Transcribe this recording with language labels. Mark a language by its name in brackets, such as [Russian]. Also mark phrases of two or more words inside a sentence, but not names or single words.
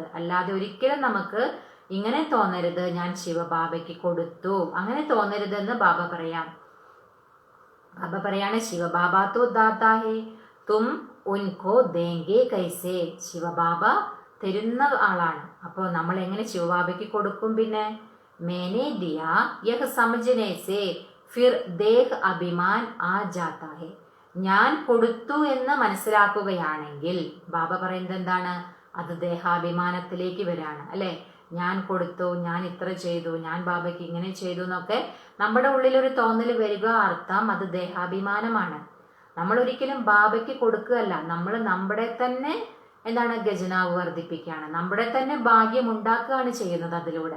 [Malayalam] അല്ലാതെ ഒരിക്കലും നമുക്ക് ഇങ്ങനെ തോന്നരുത്, ഞാൻ ശിവബാബയ്ക്ക് കൊടുത്തു, അങ്ങനെ തോന്നരുതെന്ന് ബാബ പറയാം. ബാബ പറയാണ്, [Hindi] शिवबाबा तो दाता है, तुम उनको देंगे कैसे. [Malayalam] ശിവബാബ തരുന്ന ആളാണ്. അപ്പോൾ നമ്മൾ എങ്ങനെ ശിവബാബയ്ക്ക് കൊടുക്കും? [Hindi] പിന്നെ मैंने दिया यह समझने से फिर देह अभिमान आ जाता है. [Malayalam] ഞാൻ കൊടുത്തു എന്ന് മനസ്സിലാക്കുകയാണെങ്കിൽ ബാബ പറയുന്നത് എന്താണ്? അത് ദേഹാഭിമാനത്തിലേക്ക് വരാണ്, അല്ലെ? ഞാൻ കൊടുത്തു, ഞാൻ ഇത്ര ചെയ്തു, ഞാൻ ബാബയ്ക്ക് ഇങ്ങനെ ചെയ്തു എന്നൊക്കെ നമ്മുടെ ഉള്ളിലൊരു തോന്നൽ വരിക, അർത്ഥം അത് ദേഹാഭിമാനമാണ്. നമ്മൾ ഒരിക്കലും ബാബയ്ക്ക് കൊടുക്കുകയല്ല, നമ്മൾ നമ്മുടെ തന്നെ എന്താണ് ഖജനാവ് വർദ്ധിപ്പിക്കുകയാണ്, നമ്മുടെ തന്നെ ഭാഗ്യം ഉണ്ടാക്കുകയാണ് ചെയ്യുന്നത് അതിലൂടെ.